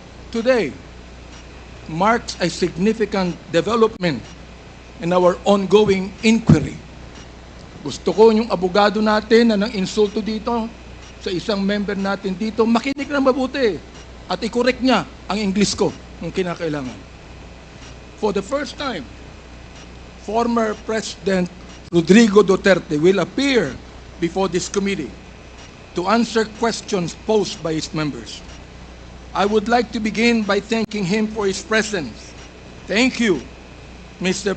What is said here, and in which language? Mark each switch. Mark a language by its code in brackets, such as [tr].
[en] Today marks a significant development in our ongoing inquiry. [tl] Gusto ko yung abogado natin na nang insulto dito sa isang member natin dito, makinig ng mabuti at i-correct niya ang English ko kung kinakailangan. [en] For the first time, former President Rodrigo Duterte will appear before this committee to answer questions posed by his members. I would like to begin by thanking him for his presence. Thank you, Mr.